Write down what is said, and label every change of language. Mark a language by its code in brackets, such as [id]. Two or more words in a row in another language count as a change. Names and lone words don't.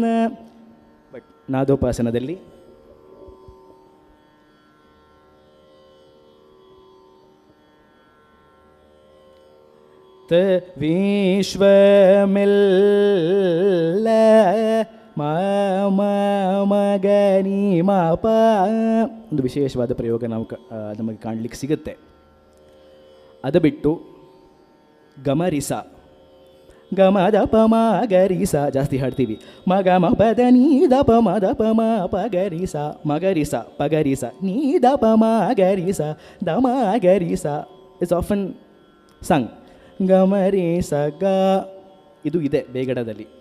[kn] ಬಟ್ ನಾದೋಪಾಸನದಲ್ಲಿ ತ ವಿಶ್ವಮೆಲ್ಲ ಮ ಮ ಮ ಗ ನಿ ಮ ಪ ಒಂದು ವಿಶೇಷವಾದ ಪ್ರಯೋಗ ನಮಗೆ ಕಾಣಲಿಕ್ಕೆ ಸಿಗುತ್ತೆ. ಅದು ಬಿಟ್ಟು ಗಮರಿಸ ಗಮ ದಪ ಮ ಗರಿಸ ಜಾಸ್ತಿ ಹಾಡ್ತೀವಿ. ಮ ಗ ಮ ಪದ ನೀ ದಪ ಮ ದಪ ಮ ಪಗರಿಸ ಮಗರಿಸ ಪಗರಿಸ ನೀ ದಪ ಮ ಗರಿಸ ದ ಮ ಗರಿಸ [en] it's often sung. [kn] ಗಮರಿಸ ಗ ಇದು ಇದೆ ಬೇಗಡದಲ್ಲಿ.